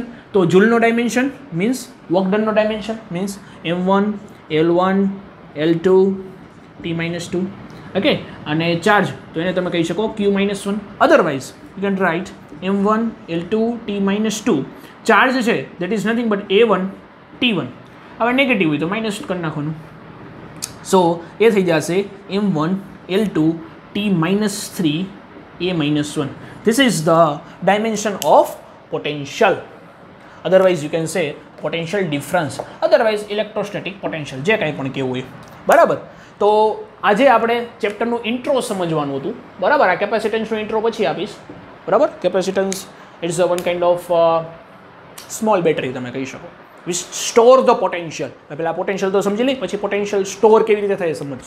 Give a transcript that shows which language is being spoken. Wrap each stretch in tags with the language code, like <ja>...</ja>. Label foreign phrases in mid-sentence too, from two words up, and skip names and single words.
<en>તો joule નો dimension means work done નો dimension means m1 l1 l2 t-2.</en> <gu>okay, અને charge તો એને તમે કહી શકો q-1.</gu> <en>otherwise you can write m1 l2 t-2. charge છે that is nothing but a1 t1.</en> <gu>હવે નેગેટિવ હોય તો માઇનસ કરી નાખવાનું. સો એ થઈ જશે m1 l2 t-3 a-1.</gu> <en>This is the dimension of potential. Otherwise you can say potential difference, otherwise electrostatic potential,</en> <gu>જે કંઈ પણ કહેવું હોય, બરાબર. તો આજે આપણે ચેપ્ટરનું ઇન્ટ્રો સમજવાનું હતું, બરાબર. આ કેપેસિટન્સનું ઇન્ટ્રો પછી આપીશ, બરાબર.</gu> <en>capacitance it's one kind of small battery</en> <gu>તમે કહી શકો.</gu> <en>We store the potential.</en> <gu>પહેલાં પોટેન્શિયલ તો સમજી લઈ, પછી પોટેન્શિયલ સ્ટોર કેવી રીતે થાય એ સમજશું.</gu>